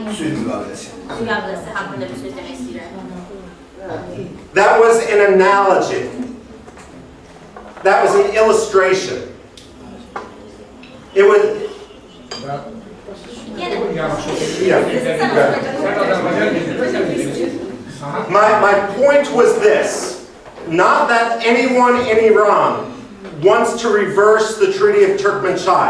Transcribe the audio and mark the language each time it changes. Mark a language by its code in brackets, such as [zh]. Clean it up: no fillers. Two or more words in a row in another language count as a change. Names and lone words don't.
[az] Sülh müqaviləsi. müqaviləsi haqqında bir söz demək istəyirəm. [en] That was an analogy. That was an illustration. It was, my point was this, not that anyone in Iran wants to reverse the Treaty of Turkmenchai.